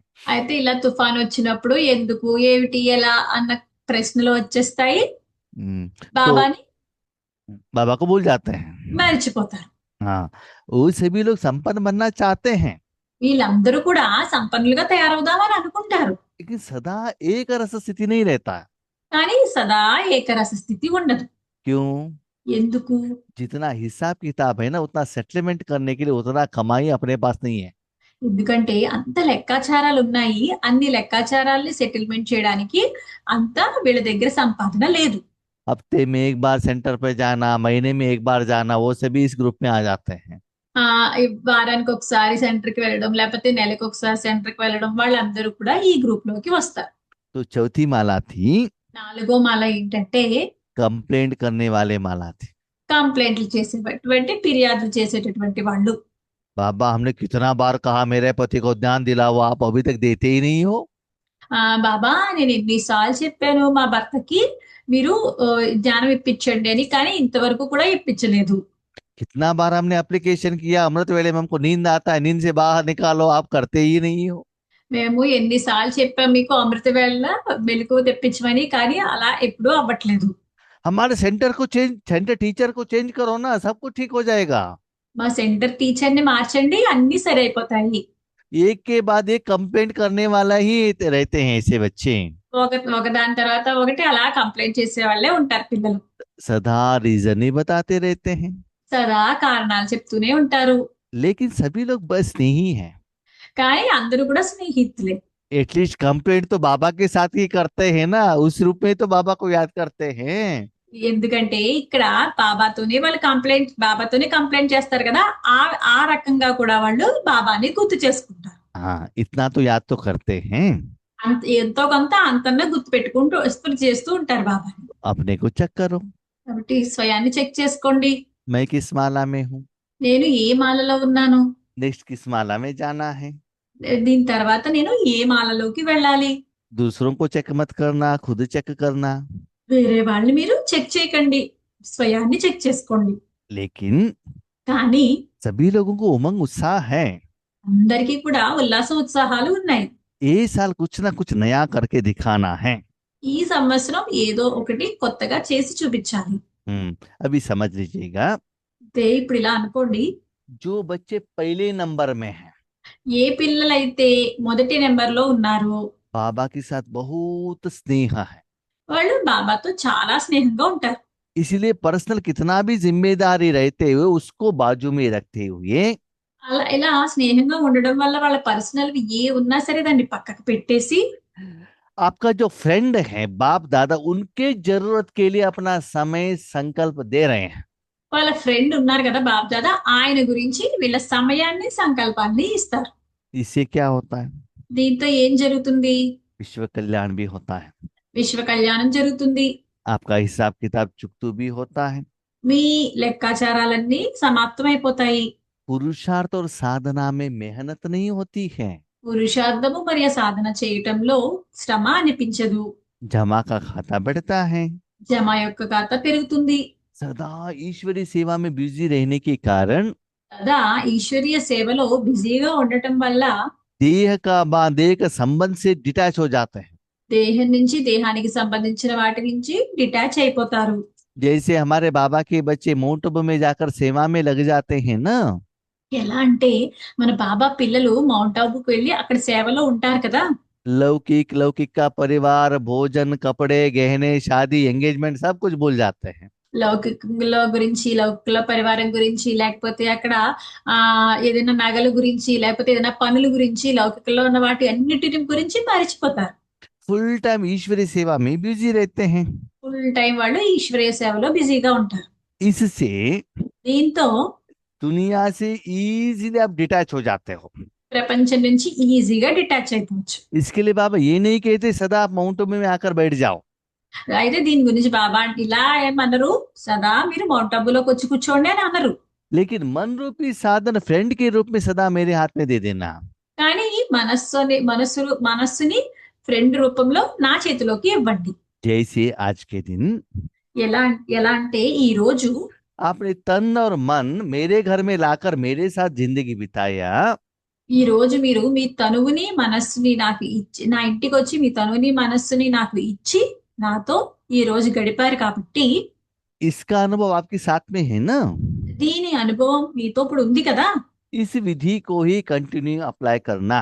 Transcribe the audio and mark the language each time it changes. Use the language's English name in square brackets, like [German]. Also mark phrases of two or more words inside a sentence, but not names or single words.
[Telugu] అయితే ఇలా తుఫాన్ వచ్చినప్పుడు ఎందుకు, ఏమిటి, ఎలా అన్న ప్రశ్నలు వచ్చేస్తాయి. [Hindi] तो [Telugu] బాబాని [Hindi] बाबा को भूल जाते हैं। [Telugu] మర్చిపోతారు. [Hindi] हाँ, वो सभी लोग संपन्न बनना चाहते हैं [Telugu] వీళ్ళందరూ కూడా సంపన్నులుగా తయారవుదామని అనుకుంటారు. [Hindi] लेकिन सदा एक रस स्थिति नहीं रहता। [Telugu] కానీ సదా ఏకరస స్థితి ఉండదు. [Hindi] क्यों? [Telugu] ఎందుకు? [Hindi] जितना हिसाब किताब है ना उतना सेटलमेंट करने के लिए उतना कमाई अपने पास नहीं है। [Telugu] ఎందుకంటే అంత లెక్కాచారాలు ఉన్నాయి. అన్ని లెక్కాచారాల్ని సెటిల్మెంట్ చేయడానికి అంత వీళ్ళ దగ్గర సంపాదన లేదు. [Hindi] हफ्ते में एक बार सेंटर पे जाना, महीने में एक बार जाना, वो सभी इस ग्रुप में आ जाते हैं। [Telugu] ఈ వారానికి ఒకసారి సెంటర్ కి వెళ్ళడం, లేకపోతే నెలకు ఒకసారి సెంటర్ కి వెళ్ళడం, వాళ్ళందరూ కూడా ఈ గ్రూప్ లోకి వస్తారు. [Hindi] तो चौथी माला थी [Telugu] 4వ మాల ఏంటంటే [Hindi] कंप्लेंट करने वाले माला थी। [Telugu] కంప్లైంట్లు చేసేటటువంటి, ఫిర్యాదులు చేసేటటువంటి వాళ్ళు. [Hindi] बाबा हमने कितना बार कहा मेरे पति को ध्यान दिलाओ, आप अभी तक देते ही नहीं हो। [Telugu] బాబా నేను ఎన్నిసార్లు చెప్పాను మా భర్తకి మీరు జ్ఞానం ఇప్పించండి అని, కానీ ఇంతవరకు కూడా ఇప్పించలేదు. [Hindi] कितना बार हमने एप्लीकेशन किया, अमृत वेले में हमको नींद आता है, नींद से बाहर निकालो, आप करते ही नहीं हो। [Telugu] మేము ఎన్నిసార్లు చెప్పాం మీకు అమృత వేళ మెలకువ తెప్పించమని, కానీ అలా ఎప్పుడూ అవ్వట్లేదు. [Hindi] हमारे [English] center teacher [Hindi] को चेंज करो ना, सब कुछ ठीक हो जाएगा। [Telugu] మా [English] center teacher [Telugu] ని మార్చండి, అన్ని సరైపోతాయి. [Hindi] एक के बाद एक कंप्लेंट करने वाला ही रहते हैं ऐसे बच्चे। [Telugu] ఒకదాని తర్వాత ఒకటి అలా కంప్లైంట్ చేసే వాళ్ళే ఉంటారు పిల్లలు. [Hindi] सदा रीजन ही बताते रहते हैं। [Telugu] సదా కారణాలు చెప్తూనే ఉంటారు. [Hindi] लेकिन सभी लोग बस नहीं है। [Telugu] కానీ అందరూ కూడా స్నేహితులే. [Hindi] एटलीस्ट कंप्लेंट तो बाबा के साथ ही करते हैं ना, उस रूप में तो बाबा को याद करते हैं। [Telugu] ఎందుకంటే ఇక్కడ బాబాతోనే కంప్లైంట్ చేస్తారు కదా, ఆ ఆ రకంగా కూడా వాళ్ళు బాబాని గుర్తు చేసుకుంటారు. [Hindi] हाँ, इतना तो याद तो करते हैं। [Telugu] ఎంతో కొంత అంతన్నా గుర్తు పెట్టుకుంటూ స్మృతి చేస్తూ ఉంటారు బాబాని. [Hindi] अपने को चेक करो, [Telugu] కాబట్టి స్వయాన్ని చెక్ చేసుకోండి. [Hindi] मैं किस माला में हूँ, [Telugu] నేను ఏ మాలలో ఉన్నాను, [Hindi] नेक्स्ट किस माला में जाना है। [Telugu] దీని తర్వాత నేను ఏ మాలలోకి వెళ్ళాలి. [Hindi] दूसरों को चेक मत करना, खुद चेक करना। [Telugu] వేరే వాళ్ళని మీరు చెక్ చేయకండి, స్వయాన్ని చెక్ చేసుకోండి. [Hindi] लेकिन [Telugu] కానీ [Hindi] सभी लोगों को उमंग उत्साह है, [Telugu] అందరికీ కూడా ఉల్లాసం ఉత్సాహాలు ఉన్నాయి. [Hindi] ये साल कुछ ना कुछ नया करके दिखाना है। [Telugu] ఈ సంవత్సరం ఏదో ఒకటి కొత్తగా చేసి చూపించాలి. [Hindi] अभी समझ लीजिएगा, [Telugu] ఇప్పుడు ఇలా అనుకోండి, [Hindi] जो बच्चे पहले नंबर में हैं, [Telugu] ఏ పిల్లలైతే మొదటి నెంబర్ లో ఉన్నారో [Hindi] बाबा के साथ बहुत स्नेह है, [Telugu] వాళ్ళు బాబాతో చాలా స్నేహంగా ఉంటారు. [Hindi] इसलिए पर्सनल कितना भी जिम्मेदारी रहते हुए उसको बाजू में रखते हुए [Telugu] అలా ఇలా స్నేహంగా ఉండడం వల్ల వాళ్ళ పర్సనల్ ఏ ఉన్నా సరే దాన్ని పక్కకు పెట్టేసి [Hindi] आपका जो फ्रेंड है बाप दादा, उनके जरूरत के लिए अपना समय संकल्प दे रहे हैं। [Telugu] వాళ్ళ ఫ్రెండ్ ఉన్నారు కదా బాప్ దాదా, ఆయన గురించి వీళ్ళ సమయాన్ని, సంకల్పాన్ని ఇస్తారు. [Hindi] इससे क्या होता है? [Telugu] దీంతో ఏం జరుగుతుంది? [Hindi] विश्व कल्याण भी होता है, [Telugu] విశ్వ కళ్యాణం జరుగుతుంది. [Hindi] आपका हिसाब किताब चुकतू भी होता है, [Telugu] మీ లెక్కాచారాలన్నీ సమాప్తమైపోతాయి. [Hindi] पुरुषार्थ और साधना में मेहनत नहीं होती है, [Telugu] పురుషార్థము మరియు సాధన చేయటంలో శ్రమ అనిపించదు. [Hindi] जमा का खाता बढ़ता है, [Telugu] జమ యొక్క ఖాతా పెరుగుతుంది. [Hindi] सदा ईश्वरीय सेवा में बिजी रहने के कारण [Telugu] కదా ఈశ్వరీయ సేవలో బిజీగా ఉండటం వల్ల [Hindi] देह का संबंध से डिटैच हो जाते हैं। [Telugu] దేహం నుంచి, దేహానికి సంబంధించిన వాటి నుంచి డిటాచ్ అయిపోతారు. [Hindi] जैसे हमारे बाबा के बच्चे माउंट आबू में जाकर सेवा में लग जाते हैं ना, [Telugu] ఎలా అంటే మన బాబా పిల్లలు మౌంట్ ఆబుకు వెళ్ళి అక్కడ సేవలో ఉంటారు కదా, [Hindi] लौकिक का परिवार, भोजन, कपड़े, गहने, शादी, एंगेजमेंट सब कुछ भूल जाते हैं। [Telugu] లౌకికంలో గురించి, లౌకిక పరివారం గురించి, లేకపోతే అక్కడ ఆ ఏదైనా నగల గురించి, లేకపోతే ఏదైనా పనుల గురించి, లౌకికంలో ఉన్న వాటి అన్నిటి గురించి మర్చిపోతారు. [English] full time [Hindi] ईश्वरीय सेवा में बिजी रहते हैं। [English] full time [Telugu] వాళ్ళు ఈశ్వరీయ సేవలో బిజీగా ఉంటారు. [Hindi] इससे [Telugu] దీంతో [Hindi] दुनिया से इजीली आप डिटैच हो जाते हो। [Telugu] ప్రపంచం నుంచి ఈజీగా డిటాచ్ అయిపోవచ్చు. [Hindi] इसके लिए बाबा ये नहीं कहते सदा आप माउंटो में आकर बैठ जाओ, [Telugu] అయితే దీని గురించి బాబా అంటే ఇలా ఏమన్నారు, సదా మీరు మౌంట్ అబ్బులోకి వచ్చి కూర్చోండి అని అన్నారు. [Hindi] लेकिन मन रूपी साधन फ्रेंड के रूप में सदा मेरे हाथ में दे देना। [Telugu] కానీ మనస్సుని ఫ్రెండ్ రూపంలో నా చేతిలోకి ఇవ్వండి. [Hindi] जैसे आज के दिन [Telugu] ఎలా ఎలా అంటే ఈ రోజు [Hindi] आपने तन और मन मेरे घर में लाकर मेरे साथ जिंदगी बिताया, [Telugu] ఈ రోజు మీరు మీ తనువుని మనస్సుని నాకు ఇచ్చి, నా ఇంటికి వచ్చి మీ తనువుని మనస్సుని నాకు ఇచ్చి నాతో ఈ రోజు గడిపారు కాబట్టి [Hindi] इसका अनुभव आपके साथ में है ना। [Telugu] దీని అనుభవం మీతో ఇప్పుడు ఉంది కదా. [Hindi] इस विधि को ही [English] continue apply [Hindi] करना।